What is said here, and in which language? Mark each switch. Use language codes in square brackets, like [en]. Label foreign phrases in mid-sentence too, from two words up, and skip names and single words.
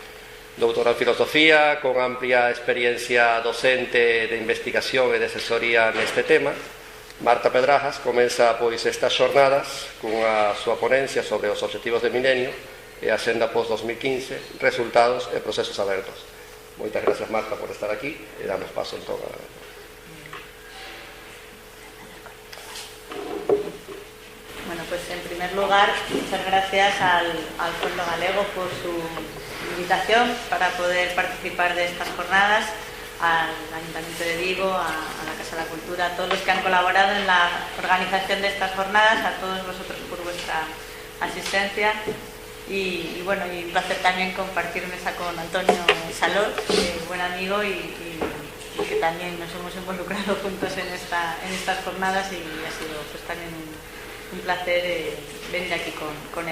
[gl] Doutora en Filosofía, con amplia experiencia docente de investigación e de asesoría neste tema, Marta Pedrajas comeza pois estas xornadas cunha súa ponencia sobre os objetivos de milenio e a senda post-2015, resultados e procesos abertos. Moitas gracias, Marta, por estar aquí e damos paso entón a... [es] Bueno, pues en primer lugar, muchas gracias al Fondo Galego por su invitación para poder participar de estas jornadas, al Ayuntamiento de Vigo, a la Casa de la Cultura, a todos los que han colaborado en la organización de estas jornadas, a todos vosotros por vuestra asistencia y bueno, y un placer también compartir mesa con Antonio Salor, buen amigo y que también nos hemos involucrado juntos en estas jornadas y ha sido pues también un placer venir aquí con él.